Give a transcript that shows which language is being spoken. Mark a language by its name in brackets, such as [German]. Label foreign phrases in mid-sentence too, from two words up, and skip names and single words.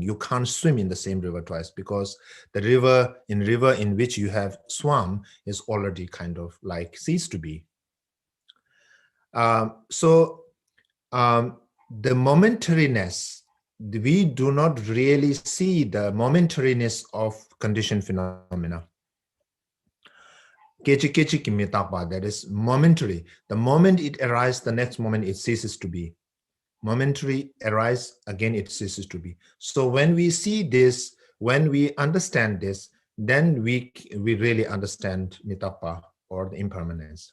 [English] You can't swim in the same river twice because the river in which you have swum is already kind of like ceased to be. The momentariness, we do not really see the momentariness of conditioned phenomena. [Tibetan] kechi ki mitapa, [English] that is momentary. The moment it arises, the next moment it ceases to be. Momentary arise, again it ceases to be. So when we see this, when we understand this, then we really understand mitapa, or the impermanence.